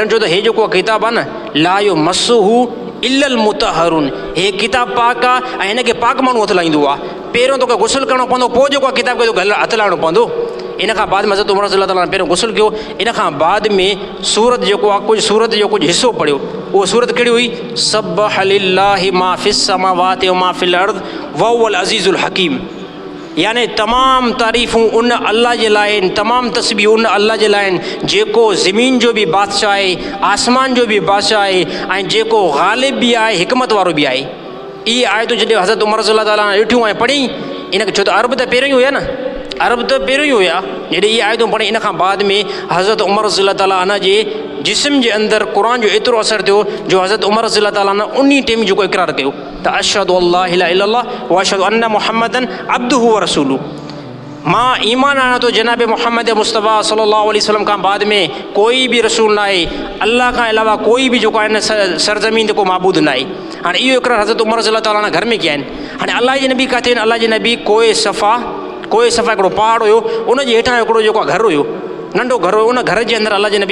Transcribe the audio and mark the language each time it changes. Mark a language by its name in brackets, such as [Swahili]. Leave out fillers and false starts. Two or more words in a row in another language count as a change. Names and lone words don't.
[Sindhi] जो त हे जेको किताबु आहे न [Arabic] لا يمسه إلا المطهرون [Sindhi] हे किताबु पाक आहे ऐं हिनखे पाक माण्हू हथु लाहींदो आहे पहिरियों तोखे गुस्ल करिणो पवंदो पोइ जेको आहे किताब खे तोखे हथु लाहिणो पवंदो इन खां बाद में हज़रत उमर रज़ी अलाह ताला पहिरियों गुस्ल कयो इन खां बाद में सूरत जेको आहे कुझु सूरत जो कुझु हिसो पढ़ियो उहो सूरत कहिड़ी हुई [Arabic] سبح لله ما في السماوات وما في الأرض وهو العزيز الحكيم [Sindhi] यानी तमामु तारीफ़ूं उन अल्लाह जे लाइ आहिनि तमामु तस्बीह उन अल्लाह जे लाइ आहिनि जेको ज़मीन जो बि बादशाह आहे आसमान जो बि बादशाह आहे ऐं जेको ग़ालिब बि आहे हिकमत वारो बि आहे इहे आयतूं जॾहिं हज़रत उमर रज़ी अलाह ताला ॾिठियूं ऐं पढ़ी इनखे छो त अरब त पहिरियों ई हुया न अरब त पहिरियों ई हुया जॾहिं इहे आयतूं पढ़ी इन खां बाद में हज़रत उमर रज़ी अलाह ताला अना जे जिस्म जे अंदरि क़ुर जो एतिरो असरु थियो जो हज़रत उमर रज़ी अलाह ताला उन टाइम जेको इक़रार कयो त [Arabic] أشهد أن لا إله إلا الله وأشهد أن محمدا عبده ورسوله [Sindhi] मां ईमान आणा थो जनाब मोहम्मद मुस्तफ़ा सल्लल्लाहु अलैहि वसल्लम खां बाद में कोई बि रसूल न आहे अल्लाह खां अलावा कोई बि जेको आहे न सरज़मीन ते को माबूद न आहे हाणे इहो इक़रार हज़रत उमर रज़ी अलाह ताला घर में कया आहिनि हाणे अलाह जे नबी किथे आहिनि अलाह जे नबी कोई सफ़ा हिकिड़ो पहाड़ हुयो उनजे हेठां हिकिड़ो जेको आहे घरु हुयो नंढो घरु हुयो उन घर जे अंदरि अलाह जे नबी